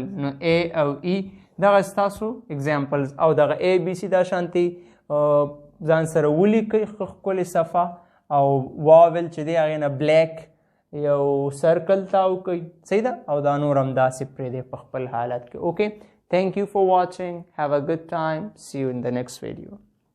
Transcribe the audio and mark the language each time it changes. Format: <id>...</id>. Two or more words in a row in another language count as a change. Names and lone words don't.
<ps>نو A او E دغه ستاسو examples او دغه ABC دا شانتي ځان سره ولیکئ ښکلې صفحه او vowel چې دی هغې نه black یو circle تاو کوئ. صحیح ده؟ او دا نور هم داسې پرېږدئ په خپل حالت کې.</ps> <en>okay, thank you for watching. have a good time. see you in the next video.</en>